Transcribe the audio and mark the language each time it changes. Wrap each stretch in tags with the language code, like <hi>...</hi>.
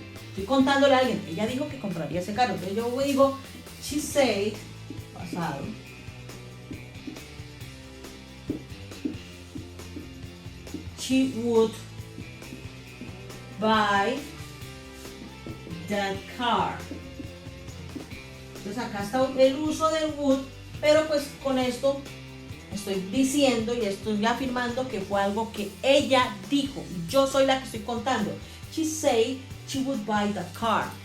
<es>Estoy contándole a alguien, ella dijo que compraría ese carro. Entonces yo digo,</es> <en>she said,</en> <es>pasado,</es> <en>she would buy that car.</en> <es>Entonces acá está el uso del</es> <en>would,</en> <es>pero pues con esto estoy diciendo y estoy afirmando que fue algo que ella dijo. Yo soy la que estoy contando.</es> <en>She said she would buy that car.</en>